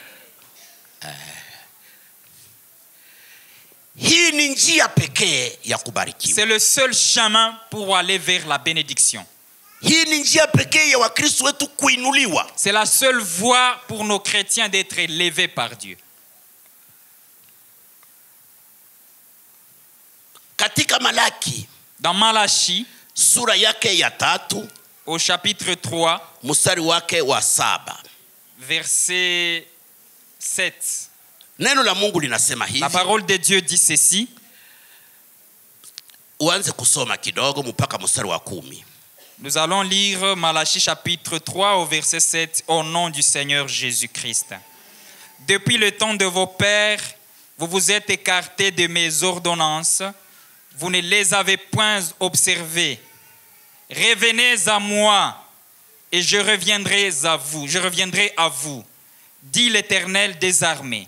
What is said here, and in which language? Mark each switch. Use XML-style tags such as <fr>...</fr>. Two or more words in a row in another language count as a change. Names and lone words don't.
<fr>C'est le seul chemin pour aller vers la bénédiction. C'est la seule voie pour nos chrétiens d'être élevés par Dieu. Dans Malachi,</fr> <sw>sura yake ya 3,</sw> <fr>au chapitre 3,</fr> <sw>mstari wake wa 7,</sw> <fr>verset 7.</fr> <sw>Neno la Mungu linasema hivi.</sw> <fr>La parole de Dieu dit ceci.</fr> <sw>Uanze kusoma kidogo mpaka mstari wa 10.</sw> <fr>Nous allons lire Malachi chapitre 3 au verset 7 au nom du Seigneur Jésus-Christ. Depuis le temps de vos pères, vous vous êtes écartés de mes ordonnances. Vous ne les avez point observées. Revenez à moi et je reviendrai à vous, dit l'Éternel des armées.</fr>